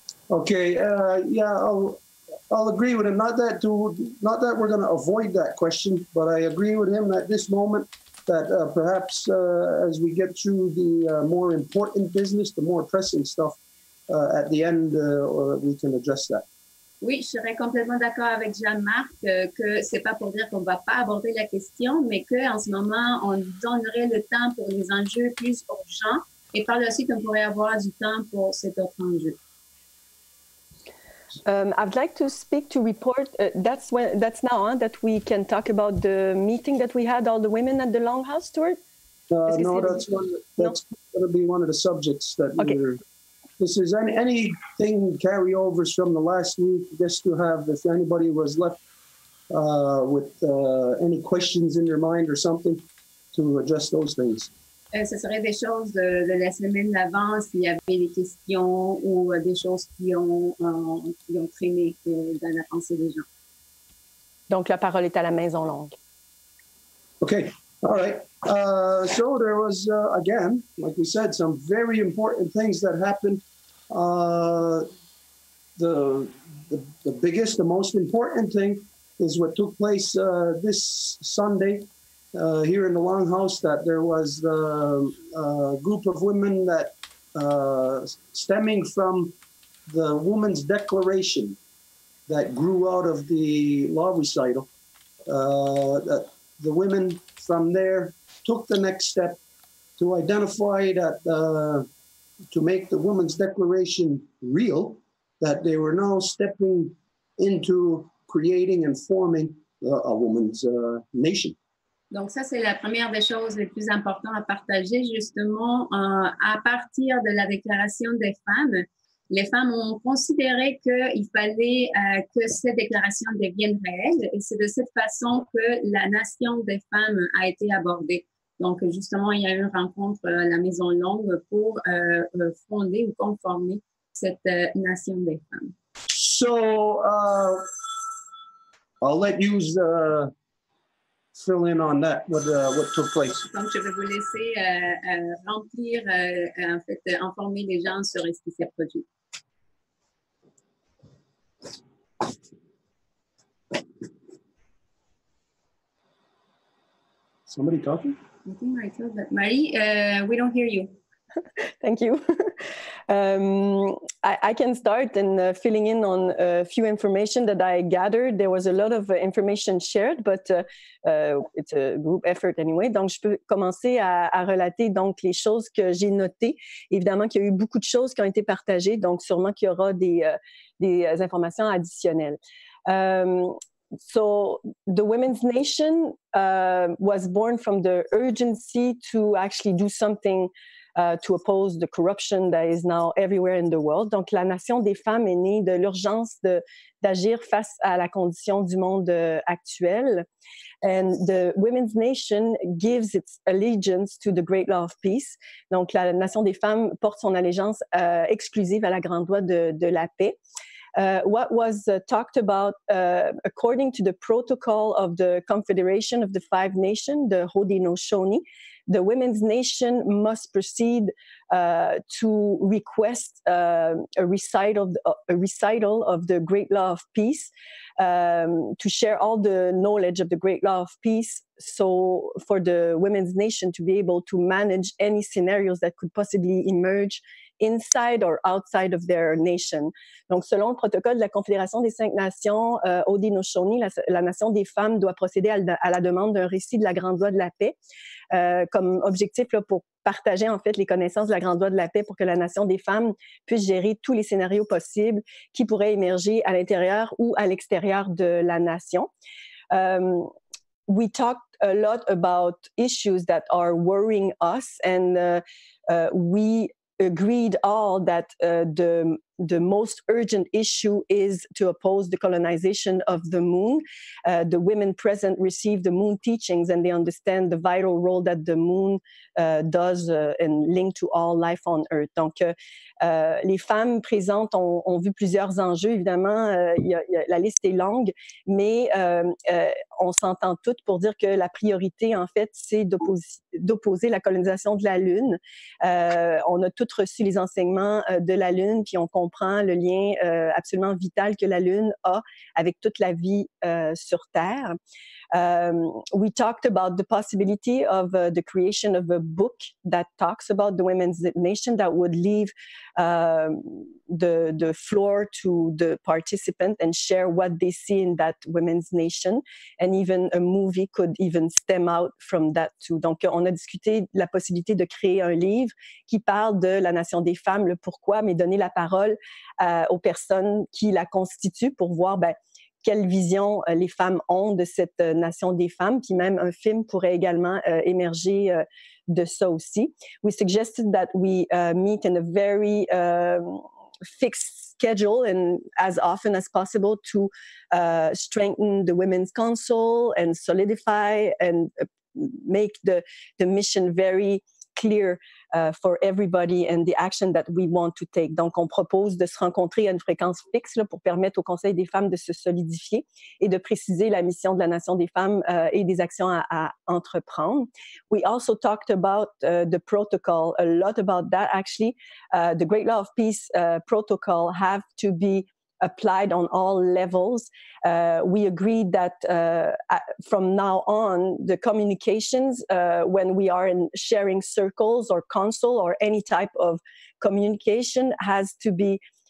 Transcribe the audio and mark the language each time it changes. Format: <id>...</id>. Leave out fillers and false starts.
<en>Okay, I'll agree with him. Not that we're going to avoid that question, but I agree with him at this moment that perhaps as we get through the more important business, the more pressing stuff, at the end, we can address that.</en> <fr>Oui, je serais complètement d'accord avec Jean-Marc que c'est pas pour dire qu'on va pas aborder la question, mais qu'en ce moment, on donnerait le temps pour les enjeux plus urgents et par la suite, on pourrait avoir du temps pour cet autre enjeu.</fr> <en>I'd like to speak to report. That's now that we can talk about the meeting that we had, all the women at the Longhouse, Stuart. No, that's going to be one of the subjects that we're. This is anything carryovers from the last week, just to have, if anybody was left with any questions in their mind or something, to address those things.</en> <fr>Ce serait des choses de la semaine d'avant, s'il y avait des questions ou des choses qui ont traîné dans la pensée des gens. Donc, la parole est à la maison longue.</fr> <en>Okay. All right. So there was, again, like we said, some very important things that happened. The biggest, the most important thing is what took place this Sunday here in the Longhouse, that there was a group of women that, stemming from the Women's Declaration that grew out of the law recital, that the women from there took the next step to identify that, to make the Women's Declaration real, that they were now stepping into creating and forming a woman's nation.</en> <fr>Donc ça, c'est la première des choses les plus importantes à partager, justement, à partir de la Déclaration des femmes. Les femmes ont considéré qu'il fallait que cette déclaration devienne réelle, et c'est de cette façon que la nation des femmes a été abordée. Donc, justement, il y a eu une rencontre à la maison Longue pour fonder ou conformer cette nation des femmes.</fr> <en>So, I'll let you fill in on that, what took place.</en> <fr>Donc, je vais vous laisser remplir, en fait, informer les gens sur ce qui s'est produit.</fr> <en>Somebody talking? I think myself, but Marie, we don't hear you. Thank you. I can start in filling in on a few information that I gathered. There was a lot of information shared, but it's a group effort anyway.</en> <fr>Donc, je peux commencer à relater donc les choses que j'ai notées. Évidemment qu'il y a eu beaucoup de choses qui ont été partagées, donc sûrement qu'il y aura des informations additionnelles.</fr> <en>So the Women's Nation was born from the urgency to actually do something to oppose the corruption that is now everywhere in the world.</en> <fr>Donc, la Nation des femmes est née de l'urgence d'agir face à la condition du monde actuel.</fr> <en>And the Women's Nation gives its allegiance to the Great Law of Peace.</en> <fr>Donc, la Nation des femmes porte son allégeance exclusive à la grande loi de la paix.</fr> <en>What was talked about according to the protocol of the Confederation of the Five Nations, the Haudenosaunee, the Women's Nation must proceed to request a recital of the Great Law of Peace, to share all the knowledge of the Great Law of Peace, so for the Women's Nation to be able to manage any scenarios that could possibly emerge inside or outside of their nation.</en> <fr>Donc, selon le protocole de la Confédération des Cinq Nations, Haudenosaunee, la Nation des femmes doit procéder à la demande d'un récit de la Grande Loi de la paix, comme objectif là, pour partager en fait les connaissances de la Grande Loi de la paix pour que la Nation des femmes puisse gérer tous les scénarios possibles qui pourraient émerger à l'intérieur ou à l'extérieur de la nation.</fr> <en>We talked a lot about issues that are worrying us, and we agreed all that the most urgent issue is to oppose the colonization of the moon. The women present receive the moon teachings, and they understand the vital role that the moon does and linked to all life on Earth.</en> <fr>Donc, les femmes présentes ont vu plusieurs enjeux. Évidemment, la liste est longue, mais on s'entend toutes pour dire que la priorité, en fait, c'est d'opposer la colonisation de la Lune. On a toutes reçu les enseignements de la Lune, puis on comprend le lien absolument vital que la Lune a avec toute la vie sur Terre.</fr> <en>We talked about the possibility of the creation of a book that talks about the Women's Nation that would leave the floor to the participant and share what they see in that Women's Nation, and even a movie could even stem out from that too.</en> <fr>Donc, on a discuté de la possibilité de créer un livre qui parle de la nation des femmes, le pourquoi, mais donner la parole aux personnes qui la constituent pour voir quelle vision les femmes ont de cette nation des femmes, puis même un film pourrait également émerger de ça aussi.</fr> <en>We suggested that we meet in a very fixed schedule and as often as possible to strengthen the Women's Council and solidify and make the mission very clear for everybody and the action that we want to take.</en> <fr>Donc, on propose de se rencontrer à une fréquence fixe là, pour permettre au Conseil des femmes de se solidifier et de préciser la mission de la Nation des femmes et des actions à entreprendre.</fr> <en>We also talked about the protocol, a lot about that actually. The Great Law of Peace protocol have to be applied on all levels. We agreed that from now on, the communications, when we are in sharing circles or console or any type of communication, has to be</en>